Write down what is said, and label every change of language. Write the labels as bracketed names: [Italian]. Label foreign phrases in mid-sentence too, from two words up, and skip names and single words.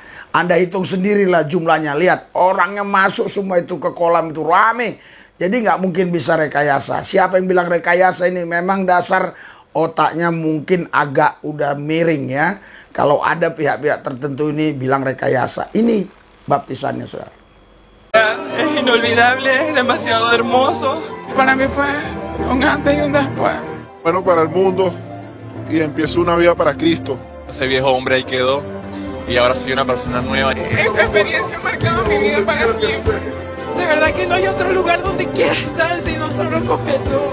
[Indonesian] Anda hitung sendirilah jumlahnya, lihat orangnya masuk semua itu ke kolam itu rame. Jadi nggak mungkin bisa rekayasa. Siapa yang bilang rekayasa ini memang dasar otaknya mungkin agak udah miring ya. Kalau ada pihak-pihak tertentu ini bilang rekayasa. Ini baptisannya saudara. [Spanish] Es inolvidable, es demasiado hermoso. Para mí fue un antes y un después. Bueno para el mundo y empiezo una vida para Cristo. Ese viejo hombre ahí quedó y ahora soy una persona nueva. Esta experiencia ha marcado mi vida para siempre. De verdad que no hay otro lugar donde quiera estar sino solo con Jesús.